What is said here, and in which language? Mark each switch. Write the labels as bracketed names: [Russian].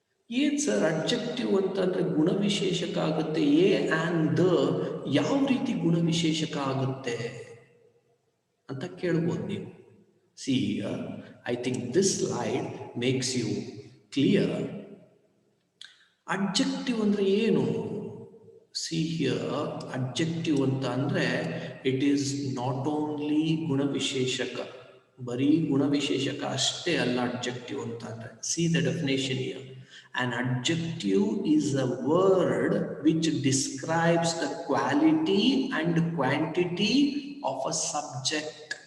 [Kannada] ಏನ್ sir adjective ಅಂತಂದ್ರೆ ಗುಣವಿಶೇಷಕ ಆಗುತ್ತೆ, ಎ ಆ್ಯಂಡ್ ದ ಯಾವ ರೀತಿ ಗುಣವಿಶೇಷಕ ಆಗುತ್ತೆ ಅಂತ ಕೇಳ್ಬೋದು ನೀವು. [English] See here, I think this slide makes you clear. [Kannada] Adjective ಅಂದ್ರೆ ಏನು? [English] See here, [Kannada] adjective ಅಂತ ಅಂದ್ರೆ [English] it is not only [Kannada] ಗುಣವಿಶೇಷಕ, ಬರೀ ಗುಣವಿಶೇಷಕ ಅಷ್ಟೇ ಅಲ್ಲ adjective ಅಂತ ಅಂದ್ರೆ. [English] See the definition here. An adjective is a word which describes the quality and quantity of a subject.